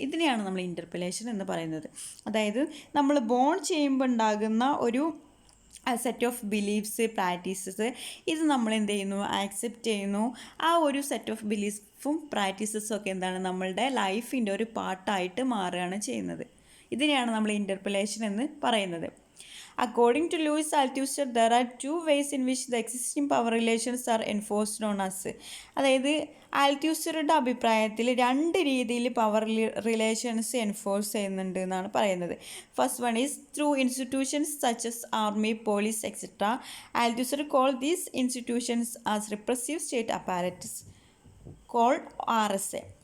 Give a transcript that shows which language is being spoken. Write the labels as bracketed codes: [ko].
[ml] ഇതിനെയാണ് നമ്മൾ ഇൻ്റർപെലേഷൻ എന്ന് പറയുന്നത്. അതായത് നമ്മൾ ബോൺ ചെയ്യുമ്പോൾ ഉണ്ടാകുന്ന ഒരു സെറ്റ് ഓഫ് ബിലീഫ്സ്, പ്രാക്ടീസസ്, ഇത് നമ്മൾ എന്ത് ചെയ്യുന്നു, ആക്സെപ്റ്റ് ചെയ്യുന്നു. ആ ഒരു സെറ്റ് ഓഫ് ബിലീഫും പ്രാക്ടീസസും ഒക്കെ എന്താണ്, നമ്മളുടെ ലൈഫിൻ്റെ ഒരു പാർട്ടായിട്ട് മാറുകയാണ് ചെയ്യുന്നത്. ഇതിനെയാണ് നമ്മൾ ഇൻ്റർപെലേഷൻ എന്ന് പറയുന്നത്. [en] According to Louis Althusser, there are two ways in which the existing power relations are enforced on us. [ml] അതായത് ആൽത്യൂസറുടെ അഭിപ്രായത്തിൽ രണ്ട് രീതിയിൽ പവർ റിലേഷൻസ് എൻഫോഴ്സ് ചെയ്യുന്നുണ്ട് എന്നാണ് പറയുന്നത്. [en] First one is through institutions such as army, police etcetera. Althusser call these institutions as repressive state apparatus called RSA.